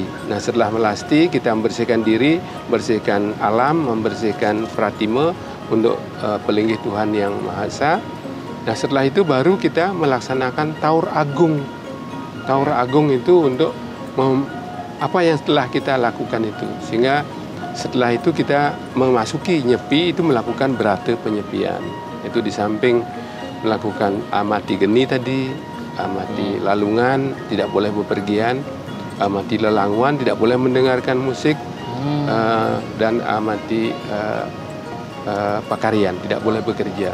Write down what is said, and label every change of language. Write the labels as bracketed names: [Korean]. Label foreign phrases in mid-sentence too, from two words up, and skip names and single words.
[Indonesian] Nah, setelah melasti kita membersihkan diri, membersihkan alam, membersihkan pratime untuk pelinggih Tuhan Yang Maha Esa. Nah, setelah itu baru kita melaksanakan Taur Agung. Taur Agung itu untuk apa yang setelah kita lakukan itu, sehingga setelah itu kita memasuki Nyepi itu melakukan berata penyepian. Itu di samping melakukan amati geni tadi, amati lalungan, tidak boleh bepergian, amati lelanguan, tidak boleh mendengarkan musik, dan amati pakarian, tidak boleh bekerja.